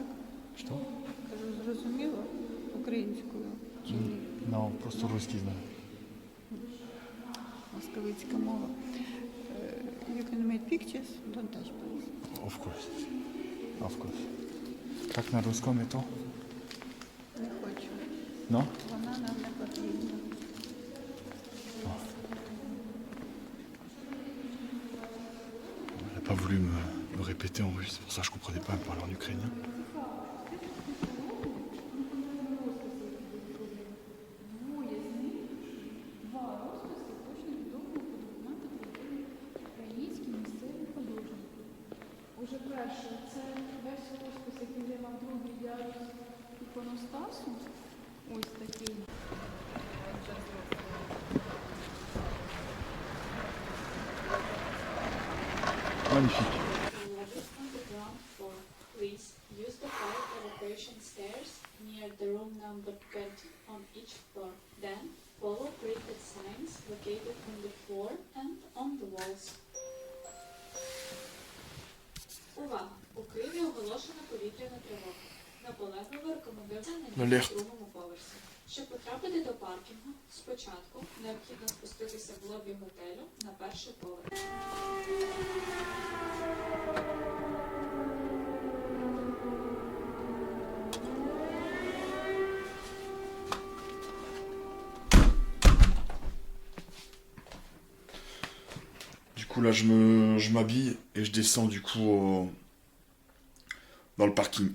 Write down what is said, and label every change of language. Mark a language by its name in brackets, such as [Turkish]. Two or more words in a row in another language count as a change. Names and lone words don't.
[Russian] Что? [Ukrainian] Кажу, зрозуміло українською чи ні? [Russian] No, просто русский знаю. [Ukrainian] Московицька мова. [English] You can make pictures, don't touch, please. Of course. Of course. [Russian] Как на русском это? Не хочу. [French] Non? [Ukrainian] Вона нам не потрібна. [French] Elle n'a pas voulu me répéter en russe, c'est pour ça que je comprenais pas, elle parlait en ukrainien. [Ukrainian] Український місцевий художник. Уже перше, це весь розпис, який я мав другий ярус іконостасу. Ось такий. [French] Magnifique. [English] Please use the fire evacuation stairs near the room number 20 on each floor. Then follow printed signs located on the floor and on the walls. [Ukrainian] Увага! У Києві оголошена повітряна тривога. Наполегливо рекомендується на другому поверсі. Щоб потрапити до паркінгу, спочатку необхідно спуститися в лобі готелю на перший поверх. [French] Du coup là je m'habille et je descends du coup dans le parking.